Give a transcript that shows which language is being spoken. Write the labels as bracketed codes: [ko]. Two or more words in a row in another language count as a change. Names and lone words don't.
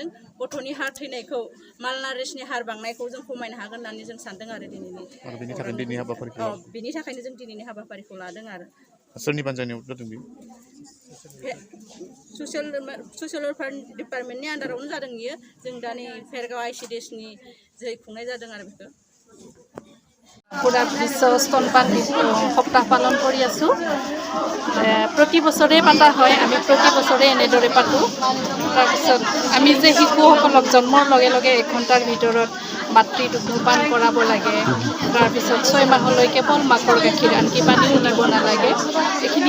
[brx] गथ'नि हार थैनायखौ मालनारिसनि हार बांनायखौ जों खमायनो हागोन होननानै जों सानदों आरो बेनि थाखायनो जों दिनैनि हाबाफारिखौ लादों आरो। सोरनि बानजायनायाव जादों बे? [en] social welfare department [brx] आन्दारावनो जादों बियो। जों दा नै बेरगाव आइसिडिएसनि जोहै खुंनाय जादों आरो बेखौ। [as] পুরা বিশ্ব স্তনপান সপ্তাহ পালন কৰি আছোঁ। প্ৰতি বছৰে পতা হয়, আমি প্ৰতি বছৰে এনেদৰে পাতোঁ। তাৰপিছত আমি যে শিশুসকলক জন্মৰ লগে লগে 1 ঘণ্টাৰ ভিতৰত মাতৃদুগ্ধপান কৰাব লাগে, তাৰপিছত 6 মাহলৈ কেৱল মাকৰ গাখীৰ, আনকি পানীও দিব নালাগে এইখিনি।